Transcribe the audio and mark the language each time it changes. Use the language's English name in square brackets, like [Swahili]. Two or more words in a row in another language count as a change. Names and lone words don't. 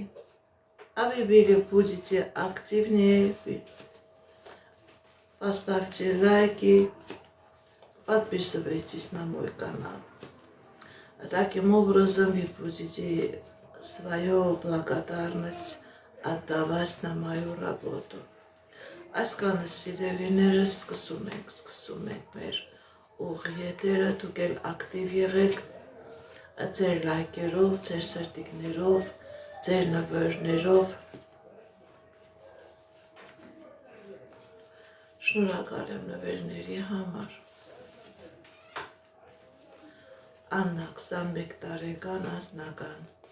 [Russian] А вы будете активнее, поставьте лайки, подписывайтесь на мой канал. Таким образом вы будете свою благодарность отдавать на мою работу. [Armenian] Այսքանը սիրելիներս սկսում ենք մեր ուղի եթերը, դուք էլ ակտիվ եղեք ձեր լայքերով, ձեր սրտիկներով, ձեր նվերներով։ Շնորհակալ եմ նվերների համար։ Աննա 21 տարեկան անձնական։